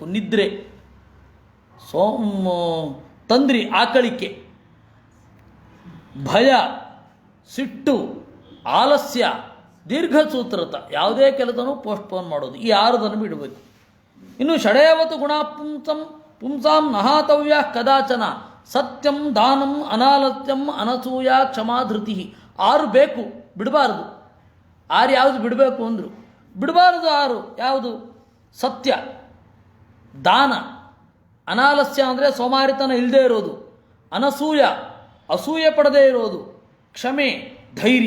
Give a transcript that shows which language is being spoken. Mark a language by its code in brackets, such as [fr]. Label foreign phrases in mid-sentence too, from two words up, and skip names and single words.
[kn] ನಿದ್ರೆ, ತಂದ್ರಿ ಆಕಳಿಕೆ, ಭಯ, ಸಿಟ್ಟು, ಆಲಸ್ಯ, ದೀರ್ಘಸೂತ್ರತ, ಯಾವುದೇ ಕೆಲಸನೂ ಪೋಸ್ಟ್ಪೋನ್ ಮಾಡೋದು. ಈ 6 ಬಿಡಬೇಕು. ಇನ್ನು [sa] ಷಡೇವತು ಗುಣ ಪುಂಸಾಂ ನಹಾತವ್ಯ ಕದಾಚನ ಸತ್ಯಂ ದಾನಂ ಅನಾಲಸ್ಯಂ ಅನಸೂಯ ಕ್ಷಮಾಧೃತಿ. [kn] 6 ಬೇಕು, ಬಿಡಬಾರದು. 6 ಯಾವುದು ಬಿಡಬೇಕು ಅಂದರು? ಬಿಡಬಾರದು 6 ಯಾವುದು? ಸತ್ಯ, ದಾನ, ಅನಾಲಸ್ಯ ಅಂದರೆ ಸೋಮಾರಿತನ ಇಲ್ಲದೆ ಇರೋದು, ಅನಸೂಯ ಅಸೂಯೆ ಪಡದೇ ಇರೋದು, ಕ್ಷಮೆ, ಧೈರ್ಯ.